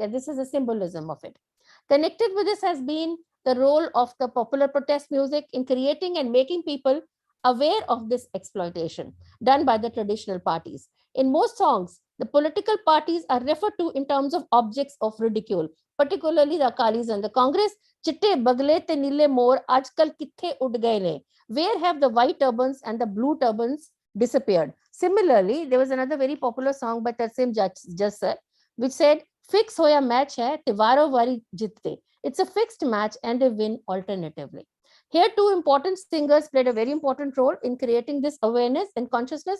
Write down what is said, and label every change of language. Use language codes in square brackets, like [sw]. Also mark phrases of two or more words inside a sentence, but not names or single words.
[en] And this is a symbolism of it. Connected with this has been the role of the popular protest music in creating and making people aware of this exploitation done by the traditional parties. In most songs, the political parties are referred to in terms of objects of ridicule, particularly the Akalis and the Congress. [pa] ਚਿੱਟੇ ਬਗਲੇ ਤੇ ਨੀਲੇ ਮੋਰ, ਅੱਜਕੱਲ੍ਹ ਕਿੱਥੇ ਉੱਡ ਗਏ ਨੇ. [en] Where have the white turbans and the blue turbans disappeared? Similarly, there was another very popular song by Tarsim Jassar, which said, [pa] ਫਿਕਸ ਹੋਇਆ ਮੈਚ ਹੈ, ਤਿਵਾਰੋ ਵਾਰੀ ਜਿੱਤੇ. [en] It's a fixed match and they win alternatively. Here, two important singers played a very important role in creating this awareness and consciousness.